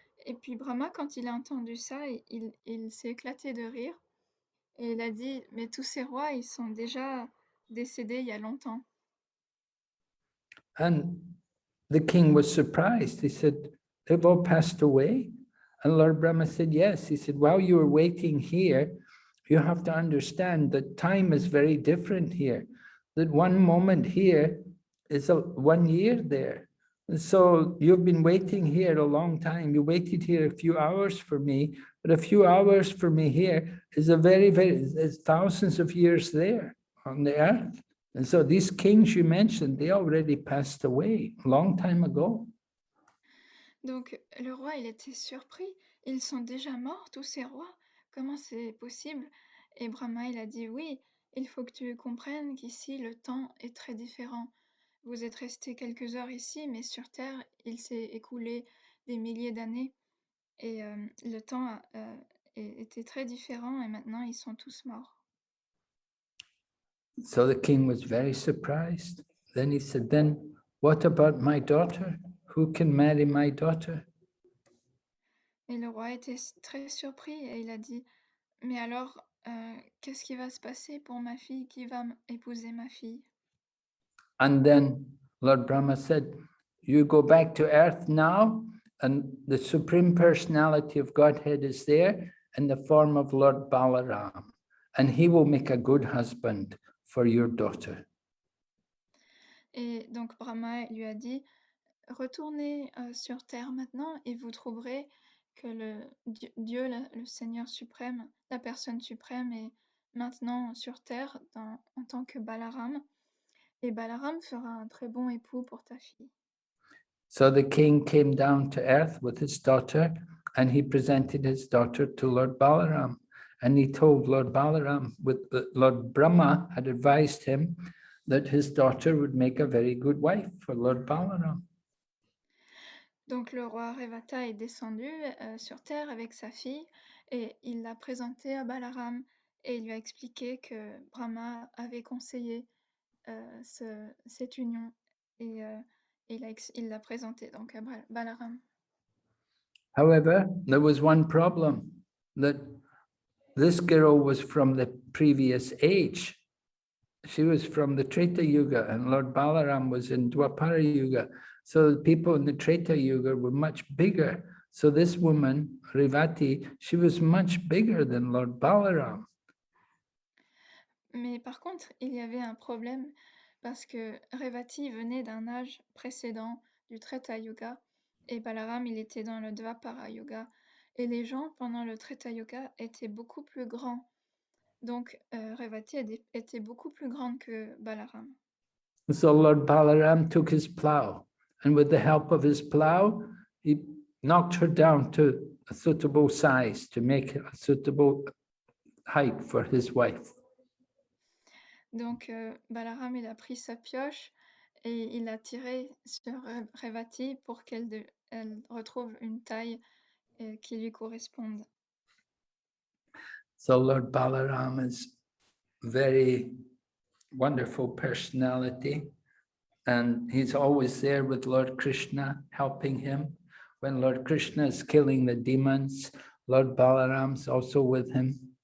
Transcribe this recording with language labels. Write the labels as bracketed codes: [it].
[fr] Et puis Brahma, quand il a entendu ça, il s'est éclaté de rire et il a dit « Mais tous ces rois, ils sont déjà décédés il y a longtemps. » [en] And the king was surprised. He said, "They've all passed away?" And Lord Brahma said, "Yes." He said, "While you were waiting here, you have to understand that time is very different here. That one moment here is 1 year there. And so you've been waiting here a long time. You waited here a few hours for me, but a few hours for me here is is thousands of years there on the earth. And so these kings you mentioned, they already passed away a long time ago. [fr] Donc le roi, il était surpris. Ils sont déjà morts, tous ces rois? Comment c'est possible? Et Brahma, il a dit, oui, il faut que tu comprennes qu'ici, le temps est très différent. Vous êtes restés quelques heures ici, mais sur Terre, il s'est écoulé des milliers d'années. Et le temps était très différent et maintenant, ils sont tous morts. [en] So the king was very surprised. Then he said, then what about my daughter? Who can marry my daughter? [fr] Et le roi était très surpris et il a dit, mais alors, qu'est-ce qui va se passer pour ma fille? Qui va épouser ma fille? [en] And then Lord Brahma said, you go back to earth now, and the Supreme Personality of Godhead is there in the form of Lord Balaram, and he will make a good husband for your daughter. [fr] Et donc Brahma lui a dit, retournez sur Terre maintenant et vous trouverez que Dieu, le Seigneur suprême, la personne suprême est maintenant sur Terre en tant que Balaram. Et Balaram fera un très bon époux pour ta fille. [en] So the king came down to earth with his daughter, and he presented his daughter to Lord Balaram. And he told Lord Balaram, Lord Brahma had advised him that his daughter would make a very good wife for Lord Balaram. [fr] Donc le roi Revata est descendu sur terre avec sa fille et il l'a présentée à Balaram et il lui a expliqué que Brahma avait conseillé cette union et il l'a présentée donc à Balaram. [en] However, there was one problem, that this girl was from the previous age. She was from the Treta Yuga, and Lord Balaram was in Dwapara Yuga. So the people in the Treta Yuga were much bigger. So this woman, Revati, she was much bigger than Lord Balaram. [fr] Mais par contre, il y avait un problème parce que Revati venait d'un âge précédent du Treta Yuga et Balaram, il était dans le Dvapara Yuga. Et les gens, pendant le Treta Yuga, étaient beaucoup plus grands. Donc, Revati était beaucoup plus grande que Balaram. [en] So Lord Balaram took his plow, and with the help of his plow, he knocked her down to a suitable size to make a suitable height for his wife. [fr] Donc, Balaram, il a pris sa pioche et il a tiré sur Revati pour qu'elle retrouve une taille qui lui corresponde. [en] So Lord Balaram is very wonderful personality, and he's always there with Lord Krishna, helping him. When Lord Krishna is killing the demons, Lord Balaram's also with him.